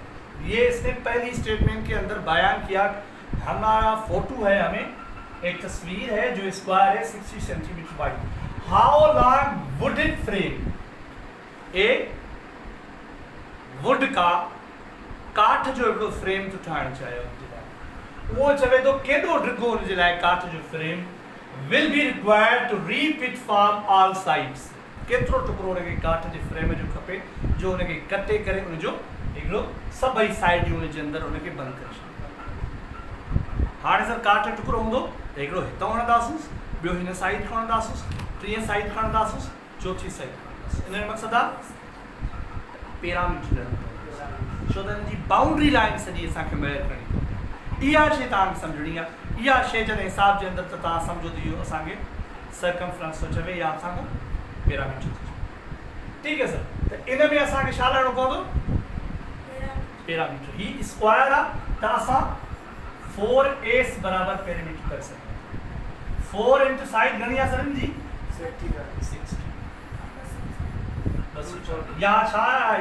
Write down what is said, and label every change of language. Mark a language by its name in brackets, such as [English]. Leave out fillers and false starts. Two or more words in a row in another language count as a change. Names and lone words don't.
[Urdu] یہ اس نے پہلی اسٹیٹمنٹ کے اندر بیان کیا، ہمارا فوٹو ہے، ہمیں ایک تصویر ہے جو اسکوائر ہے [English] 60 centimeter wide. how long would it frame? [Sindhi] एक वुड का काठ जो हिकिड़ो फ्रेम तो ठाहिणु चाहियो वो चवे तो केॾो डिघो हुनजे लाइ काठ जो फ्रेम [English] will be required to repeat from all sides. [Sindhi] केतिरो टुकड़ो हुनखे काठ जे फ्रेम जो खपे जो हुनखे कटे करे हुनजो हिकिड़ो सभई साइड हुनजे अंदरि हुनखे बंदि करे छॾींदा। हाणे सर काठ जो टुकड़ो हूंदो त हिकिड़ो हितां खणंदासीं, ॿियो हिन साइड खणंदासीं, टीं साइड खणंदासीं, चौथी साइड खणंदासीं। इन जो मक़सदु आहे पैरामीटर, छो त हिन जी बाउंड्री लाइन सॼी असांखे मेजर करणी पवंदी। इहा शइ तव्हांखे सम्झणी आहे। इहा शइ जॾहिं हिसाब जे अंदरि त तव्हां सम्झो त इहो असांखे सर्कमफ्रेंस थो चवे या असांखे पैरामीटर थो चवे, ठीकु आहे सर। त इन में असांखे छा लहणो पवंदो? पैरामीटर। ही स्क्वायर आहे त असां 4s बराबर पैरामीटर करे सघूं। [English] 4 into side [Sindhi] घणी आहे सर जी? 60। यहाँ छा है?